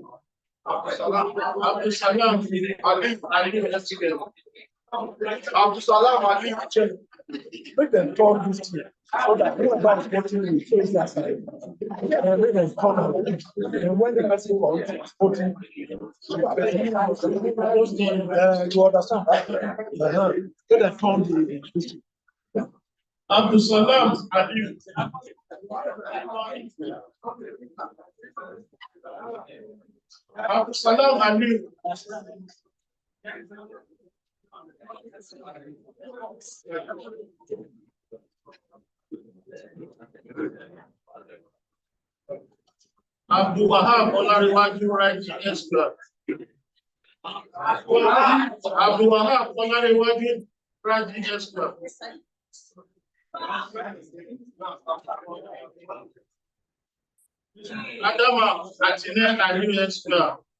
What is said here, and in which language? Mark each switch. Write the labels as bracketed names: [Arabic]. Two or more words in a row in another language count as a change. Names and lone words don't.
[English] Abdul Salam Ali Hesken. Abdul Salam Ali Hesken. Make them turn this year so that whoever is voting will face that side. And make them turn out. And when the person is voting, you understand? Make them turn the Abdul Salam Ali. Abdul Salam Ali. Abdul Wahab Olariwaju Raji Esper. Abdul Wahab Olariwaju Raji Esper. Adama Atine Ali Esper.